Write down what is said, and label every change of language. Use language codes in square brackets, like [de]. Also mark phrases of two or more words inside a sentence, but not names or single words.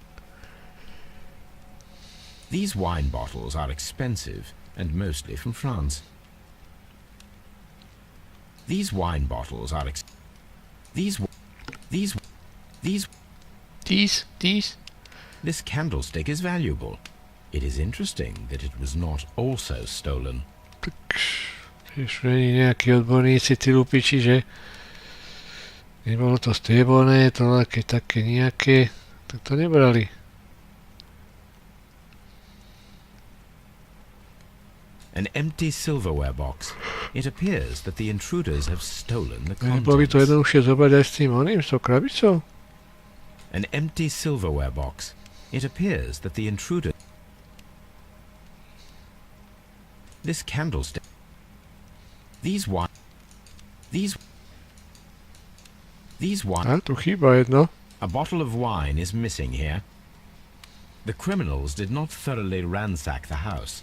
[en] These wine bottles are expensive and mostly from France. These wine bottles are These. These. This candlestick is valuable. It is interesting that it was not also stolen. [sk] Tak tiež není nejakí odborníci, tí lupiči, že nebolo to strieborné, to také nejaké, tak to nebrali. [en] An empty silverware box. It appears that the intruders have stolen the [sk] Bolo by to [en] contents. [sk] jednoduchšie zobrať aj s tým oným, s tou krabicou? [en] An empty silverware box. It appears that the intruder... This candlestick... These wine... These wine... [sk] A tu chýba jedno. [en] A bottle of wine is missing here. The criminals did not thoroughly ransack the house.